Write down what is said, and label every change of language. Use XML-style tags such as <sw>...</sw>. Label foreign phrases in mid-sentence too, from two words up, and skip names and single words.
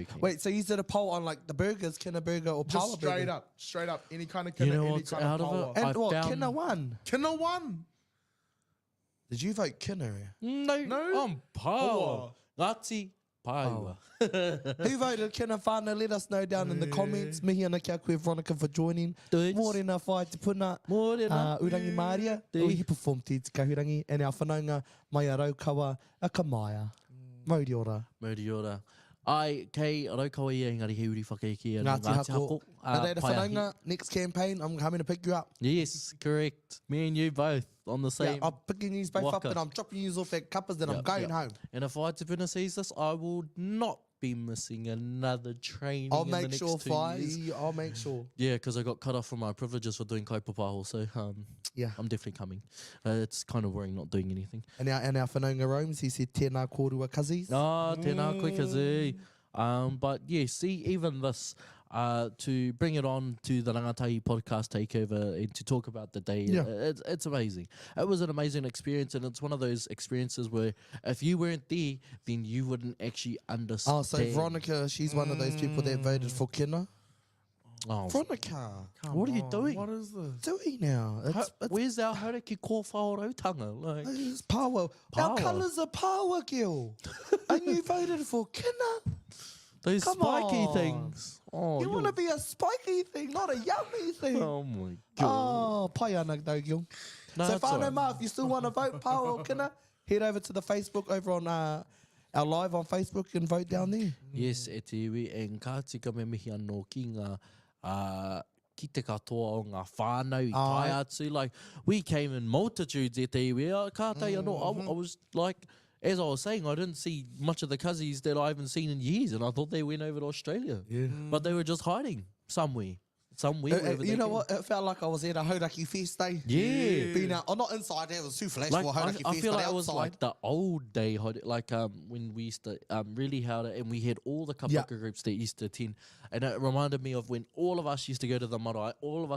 <en>Wait, so you did a poll on like the burgers, kina burger or Just power straight burger? up, any kind of kina, You know any what's kind out of of pawa. it? And I what, found- kina won? Kina won. Did you vote kina? No. I'm power. Ngāti Pāua. Who voted kina whānau? Let us know down in the comments.</en> <mi>Mihi ana kia koe Veronica</mi> <en>for joining. Dudes.</en> <mi>Mōrena whai te puna. Mōrena. Urangi Māria.</mi> <en>Dudes. He performed</en> <mi>te kahurangi.</mi> <en>And our</en> <mi>whanaunga mai a raukawa a kamaia. Mauri ora. Mauri ora. Ai, kei raukawa ia engari he uri whakaiki. Ngāti hako.</mi> <en>And then the whanaunga, next campaign, I'm coming to pick you up. Yes, correct. Me and you both on the same. Yeah, I'm picking you both up waka. and I'm dropping you off at Kappas, then I'm going home. And if I Tupuna sees this, I will not be missing another training I'll in the make next sure, 2 years. I'll make sure. Yeah, because I got cut off from my privileges for doing kaupapa, so Yeah. I'm definitely coming. It's kind of worrying not doing anything. And our whanaunga roams, he said,</en> <mi>tēnā kōrua kazis. Ah, tēnā koe kazi.</mi> <en>But yeah, see, even this, to bring it on to the Rangatahi podcast takeover and to talk about the day, Yeah. it's amazing. It was an amazing experience, and it's one of those experiences where if you weren't there, then you wouldn't actually understand. Oh, so Veronica, she's one of those people that voted for Kina. Oh, Veronica, what are you doing? What is this? doing now? It's Where's our hauraki kōwhaorautanga? Like, it's power. Power. Our colours are power, Gil. And you voted for Kina. those Come spiky on. things. Oh, You want to be a spiky thing, not a yummy thing. Oh my god. Oh,</en> <mi>pai ana</mi> <en>though, Gil. No, So it's whānau alright. mā, if you still want to vote power or Kina, head over to the Facebook over on our live on Facebook and vote down there. Yes,</en> <mi>e te iwi, e ngā tika me mihi anō ki ngā ki te katoa o ngā whānau I tai atu.</mi> <en>Like, we came in multitudes</en> <mi>e te iwi. Kātai anō,</mi> <en>I was like, as I was saying, I didn't see much of the cousins that I haven't seen in years, and I thought they went over to Australia. Yeah. But they were just hiding somewhere. Wherever You they know came. what? It felt like I was at a Hauraki Fest day. Yeah. Being out, not inside there, it was too flash Like, for a Hauraki I Fest, feel but like it outside. was like the old day, like when we used to really held it, and we had all the kapaka groups that used to attend, and it reminded me of when all of us used to go to the marae, all of us</en>